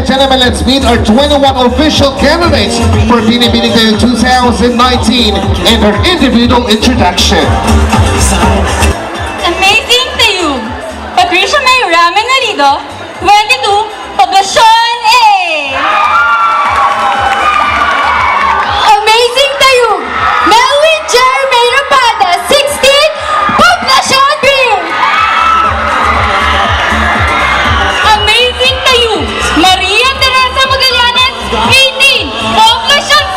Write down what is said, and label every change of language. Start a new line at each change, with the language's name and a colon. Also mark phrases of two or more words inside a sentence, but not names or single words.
English: gentlemen, let's meet our 21 official candidates for Binibining Tayo 2019 and their individual introduction. Amazing Tayug, Patricia Mayura Menarido, 22, Poblacion A. Amazing Tayug, Melwin Jeremy Rapada, 16, Poblacion B. Amazing Tayug, Maria Teresa Magallanes, 18, Poblacion C.